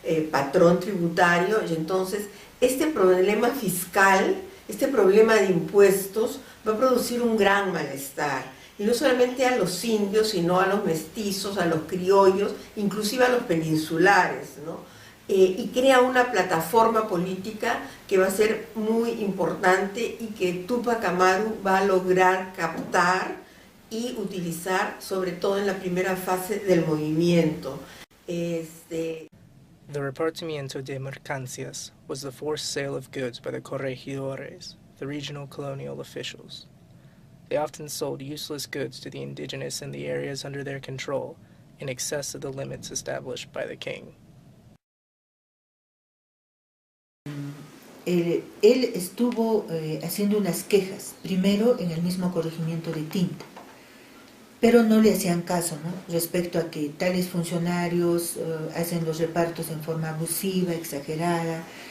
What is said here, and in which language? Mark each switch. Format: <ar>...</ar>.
<es>patrón tributario, y entonces este problema fiscal, este problema de impuestos va a producir un gran malestar, y no solamente a los indios, sino a los mestizos, a los criollos, inclusive a los peninsulares, ¿no? Y crea una plataforma política que va a ser muy importante y que Tupac Amaru va a lograr captar y utilizar, sobre todo en la primera fase del movimiento.</es> <en>The repartimiento de mercancías was the forced sale of goods by the corregidores, the regional colonial officials. They often sold useless goods to the indigenous in the areas under their control, in excess of the limits established by the king.</en> <es>Él estuvo haciendo unas quejas, primero en el mismo corregimiento de Tinta, pero no le hacían caso, ¿no? Respecto a que tales funcionarios hacen los repartos en forma abusiva, exagerada.</es>